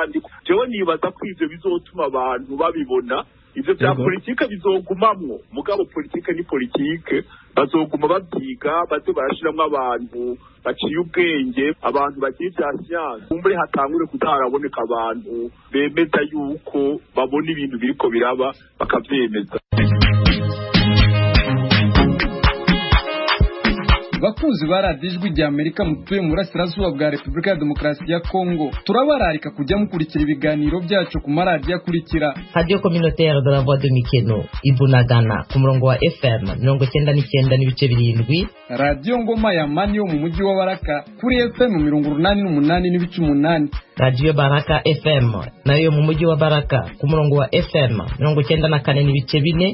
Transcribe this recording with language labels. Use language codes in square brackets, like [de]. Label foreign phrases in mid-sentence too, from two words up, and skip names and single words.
[rn] Jewe nibaza ko ivyo bizotuma abantu babibona ivyo vya politike bizogumamwo mugabo politike ni politike bazoguma babyiga baze barashiramwo abantu baciye ubwenge abantu bagiye vya siyansi kumbure hatangure kutaraboneka abantu bemeza yuko babona ibintu biriko biraba bakavyemeza. bakunzi ba radiyo ijwi rya Amerika mutuye mu burasirazuba bwa Repubulika ya Demokarasi ya Kongo turabararika kujya mukurikira ibiganiro byacu ku maradiyo akurikira Radio Communautaire de la Voix de Mikeno Ibunagana ku murongo wa FM 99.7 Radio Ngoma ya Mani yo mu mujyi wa Baraka kuri FM 88.8 Radio Baraka FM nayo mu mujyi wa Baraka ku murongo wa FM 94.4